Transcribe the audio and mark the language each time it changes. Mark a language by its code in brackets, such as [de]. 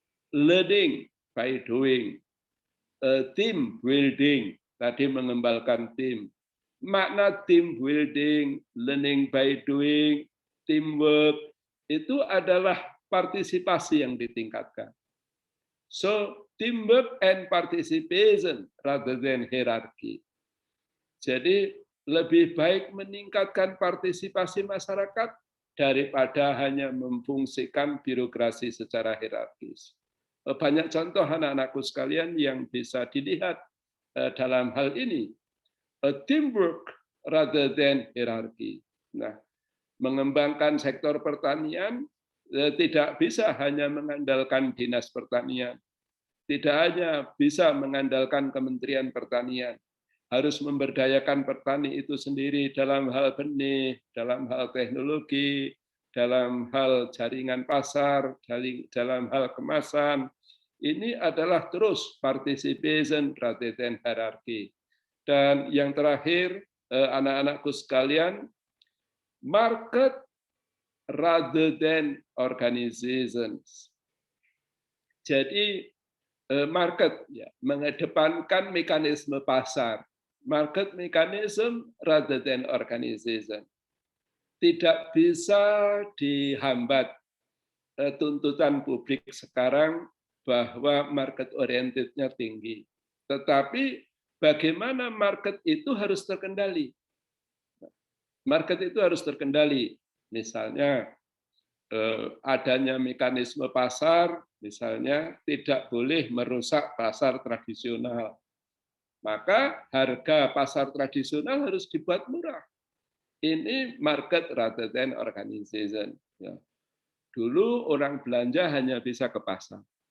[en] Learning by doing, team building, [id] tadi mengembangkan tim. Makna team building, learning by doing, teamwork, itu adalah partisipasi yang ditingkatkan. [en] So, teamwork and participation rather than hierarchy. [id] Jadi, lebih baik meningkatkan partisipasi masyarakat daripada hanya memfungsikan birokrasi secara hierarkis. Banyak contoh anak-anakku sekalian yang bisa dilihat dalam hal ini. [en] Teamwork rather than hierarchy. [id] Nah, mengembangkan sektor pertanian tidak bisa hanya mengandalkan dinas pertanian. Tidak hanya bisa mengandalkan Kementerian Pertanian. Harus memberdayakan petani itu sendiri dalam hal benih, dalam hal teknologi, dalam hal jaringan pasar, dalam hal kemasan. Ini adalah terus [en] participation rather than hierarchy. [id] Dan yang terakhir, anak-anakku sekalian, [en] market rather than organizations. [id] Jadi market ya, mengedepankan mekanisme pasar. [en] Market mechanism rather than organization. [id] Tidak bisa dihambat tuntutan publik sekarang bahwa market oriented-nya tinggi. Tetapi bagaimana market itu harus terkendali. Market itu harus terkendali. Misalnya adanya mekanisme pasar, misalnya tidak boleh merusak pasar tradisional. Maka harga pasar tradisional harus dibuat murah. [en] Ini market rather than organization. [id] Ya. Dulu orang belanja hanya bisa ke pasar.